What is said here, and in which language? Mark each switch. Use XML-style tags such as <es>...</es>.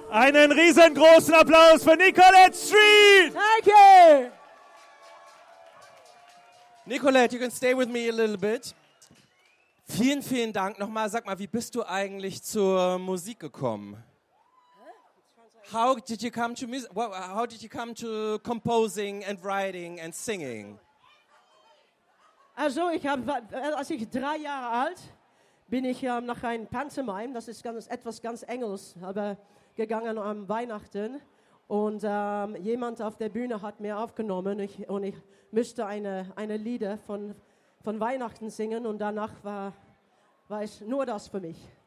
<de>Einen riesengroßen Applaus für Nicolette Street.</de> <en>Thank you. Nicolette, you can stay with me a little bit.</en> <de>Vielen, vielen Dank. Nochmal, sag mal, wie bist du eigentlich zur Musik gekommen?</de> <en>How did you come to music? How did you come to composing and writing and singing?</en> <de>Also, als ich 3 Jahre alt bin, ich nach einem Pantomime, das ist etwas ganz Engels, aber gegangen am Weihnachten und jemand auf der Bühne hat mir aufgenommen und ich müsste eine Lieder von Weihnachten singen und danach war es nur das für mich.</de>